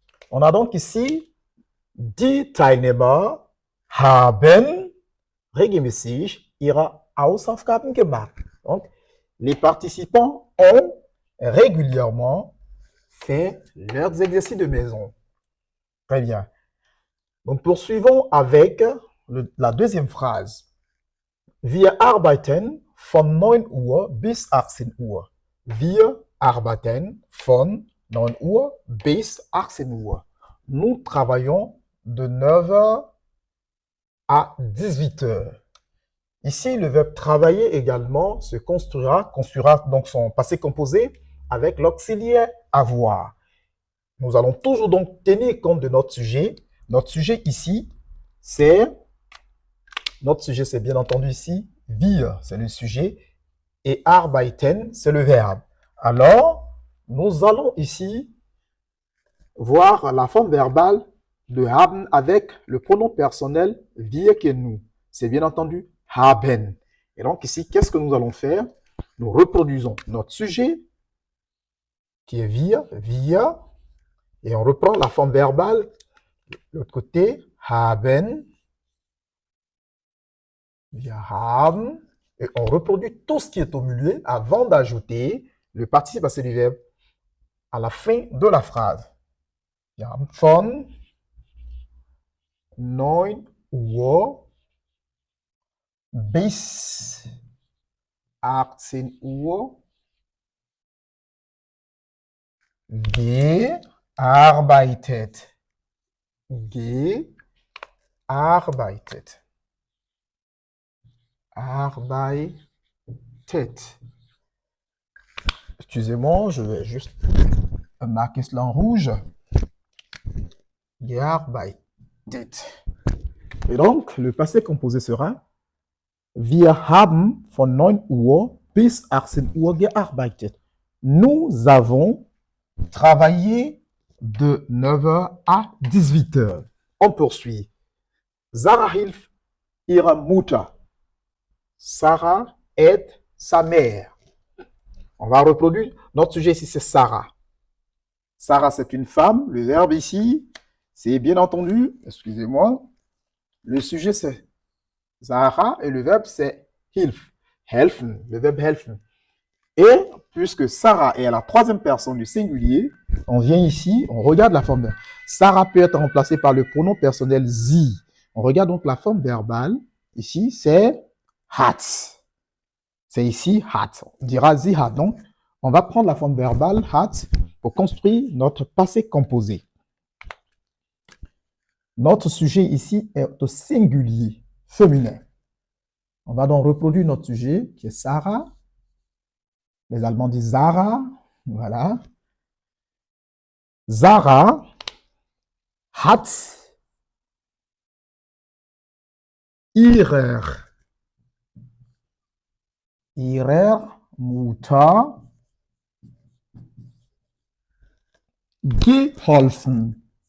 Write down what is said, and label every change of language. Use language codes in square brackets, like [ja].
[fr] On a donc ici [de] die Teilnehmer haben regelmäßig ihre Hausaufgaben gemacht. [fr] Donc, les participants ont régulièrement fait leurs exercices de maison. Très bien. Donc, poursuivons avec la deuxième phrase. [de] Wir arbeiten von 9 Uhr bis 18 Uhr. Wir arbeiten von 9 Uhr bis 18 Uhr. [fr] Nous travaillons de 9 h à 18 h. Ici, le verbe travailler également se construira donc son passé composé avec l'auxiliaire avoir. Nous allons toujours donc tenir compte de notre sujet. Notre sujet ici, c'est bien entendu ici, wir, c'est le sujet, et arbeiten, c'est le verbe. Alors, nous allons ici voir la forme verbale de haben avec le pronom personnel wir qui est nous. C'est bien entendu haben. Et donc ici, qu'est-ce que nous allons faire? Nous reproduisons notre sujet qui est wir, et on reprend la forme verbale de l'autre côté, haben, wir haben, et on reproduit tout ce qui est au milieu avant d'ajouter le participe passé du verbe à la fin de la phrase. [de] Wir haben von 9 Uhr bis 18 Uhr gearbeitet. Gearbeitet. Arbeitet. [fr] Excusez-moi, je vais juste marquer cela en rouge. [de] Gearbeitet. [fr] Et donc, le passé composé sera [de] Wir haben von 9 Uhr bis 18 Uhr gearbeitet. [fr] Nous avons Travailler de 9 heures à 18 heures. On poursuit. [de] Sarah hilft ihrer Mutter. [fr] Sarah aide sa mère. On va reproduire. Notre sujet ici, c'est Sarah. Sarah, c'est une femme. Le verbe ici, c'est bien entendu, excusez-moi, le sujet, c'est Sarah et le verbe, c'est hilf. Helfen, le verbe helfen. Et puisque Sarah est à la troisième personne du singulier, on vient ici, on regarde la forme. Sarah peut être remplacée par le pronom personnel sie. On regarde donc la forme verbale. Ici, c'est hat. C'est ici hat. On dira sie hat. Donc, on va prendre la forme verbale hat pour construire notre passé composé. Notre sujet ici est au singulier féminin. On va donc reproduire notre sujet qui est Sarah. Les Allemands disent Sarah. Voilà. [de] Sarah hat ihrer Mutter geholfen.